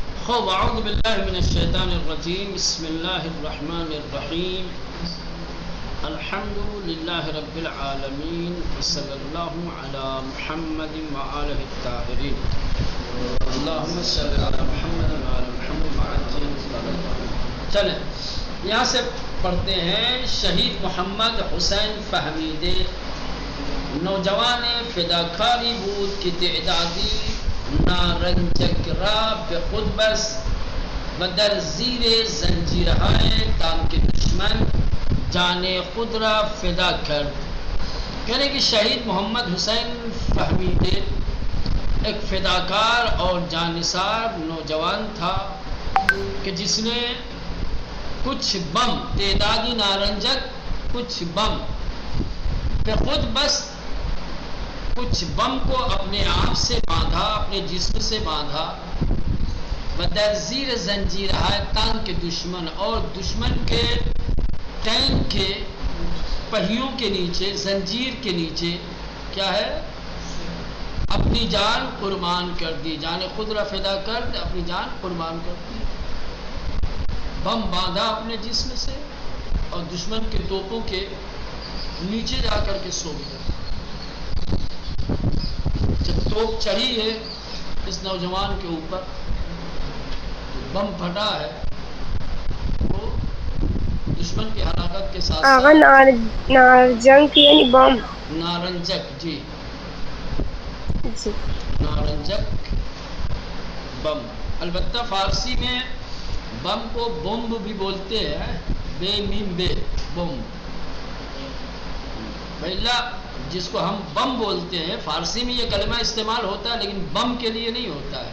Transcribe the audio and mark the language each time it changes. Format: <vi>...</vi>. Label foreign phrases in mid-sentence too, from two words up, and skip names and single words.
<ar>خوب اعوذ باللہ من الشیطان الرجیم بسم اللہ الرحمن الرحیم الحمد للہ رب العالمین وصلی اللہ علی محمد وآلہ الطاہرین اللہم صلی علی محمد وآلہ محمد وآلہ.</ar> <ur>چلیں یہاں سے پڑھتے ہیں.</ur> <fa>شہید محمد حسین فہمیدے نوجوان فداکاری بود کی تعدادی نارنجک را به خود بس و در زیر زنجیرهای تانک دشمن جان خود را فدا کرد.</fa> <ur>کہنے کہ شہید محمد حسین فہمیدے ایک فداکار اور جانثار نوجوان تھا کہ جس نے کچھ بم</ur> <fa>تعدادی نارنجک</fa> <ur>کچھ بم</ur> <fa>به خود بس</fa> <ur>کچھ بم کو اپنے آپ سے باندھا اپنے جسم سے باندھا</ur> <fa>و در زیر زنجیر</fa> <ur>ہے تان کے دشمن اور دشمن کے ٹینک کے پہیوں کے نیچے زنجیر کے نیچے کیا ہے اپنی جان قربان کر دی.</ur> <fa>جان خود را فدا</fa> <ur>کر دے اپنی جان قربان کر دی. بم باندھا اپنے جسم سے اور دشمن کے توپوں کے نیچے جا کر کے سو گیا. جب توپ چڑھی ہے اس نوجوان کے اوپر بم پھٹا ہے وہ دشمن کی ہلاکت کے ساتھ نارنجک یعنی بم نارنجک جی نارنجک بم. البتہ فارسی میں بم کو بمب بھی بولتے ہیں بے میم بے بم. پہلا جس کو ہم بم بولتے ہیں فارسی میں یہ کلمہ استعمال ہوتا ہے لیکن بم کے لیے نہیں ہوتا ہے.</ur>